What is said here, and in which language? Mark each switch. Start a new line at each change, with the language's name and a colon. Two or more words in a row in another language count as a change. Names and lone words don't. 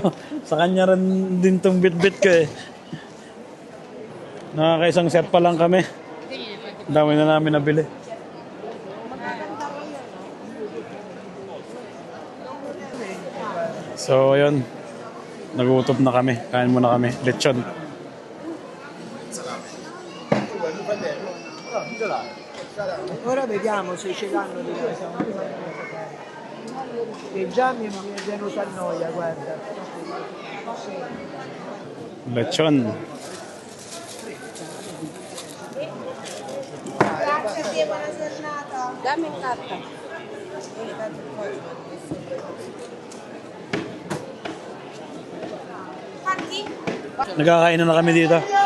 Filipino: Sa kanya rin din tong bit-bit ko eh. Nakakaisang set pa lang kami. Ang dami na namin nabili. So, ayun. Nagutom na kami. Kain muna kami. Lechon.
Italian: Ora vediamo se ce l'hanno di casa. Che già mi è venuta a noia, guarda.
Filipino: Lechon. Daming karta. Nagkakain na kami dito.